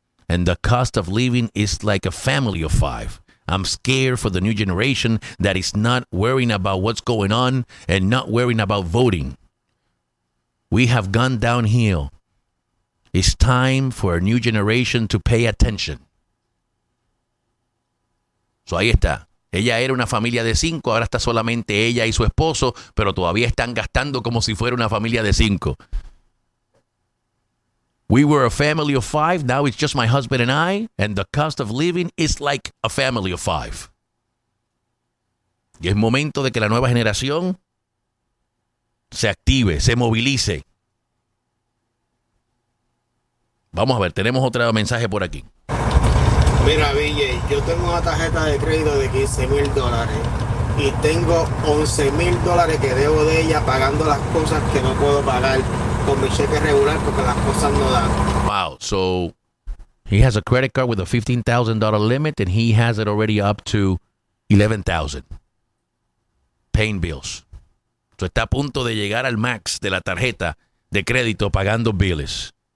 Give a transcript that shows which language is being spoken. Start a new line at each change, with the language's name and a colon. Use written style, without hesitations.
English: and the cost of living is like a family of five. I'm scared for the new generation that is not worrying about what's going on and not worrying about voting. We have gone downhill. It's time for a new generation to pay attention.
Spanish: So ahí está. Ella era una familia de cinco, ahora está solamente ella y su esposo, pero todavía están gastando como si fuera una familia de cinco.
English: We were a family of five, now it's just my husband and I, and the cost of living is like a family of five.
Spanish: Y es momento de que la nueva generación se active, se movilice. Vamos a ver, tenemos otro mensaje por aquí. Mira, BJ, yo tengo una tarjeta de crédito de $15,000 y tengo $11,000 que debo de ella pagando las cosas que no puedo pagar con mi cheque regular porque las cosas no dan.
English: Wow, so he has a credit card with a $15,000 limit and he has it already up to $11,000 paying bills.
Spanish: So está a punto de llegar al max de la tarjeta de crédito pagando bills.